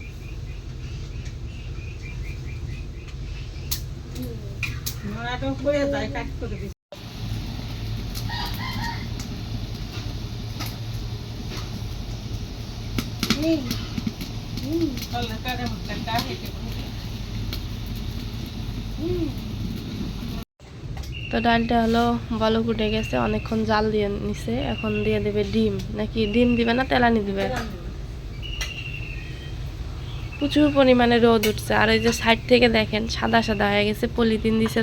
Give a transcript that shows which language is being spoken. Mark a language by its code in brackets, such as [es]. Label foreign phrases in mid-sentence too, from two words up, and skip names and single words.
[ms] Mana tu pulai tak kat tu tu. Kalau nak ada makan dah itu. [bn] তো ডালটা হলো বলক উঠে গেছে, অনেকক্ষণ জাল দিয়ে নিছে, এখন দিয়ে দেবে ডিম। নাকি ডিম দিবে না তেলানি দিবে? প্রচুর পরিমাণে রোদ উঠছে, আর এই যে সাইড থেকে দেখেন সাদা সাদা হয়ে গেছে, পলিথিন দিছে।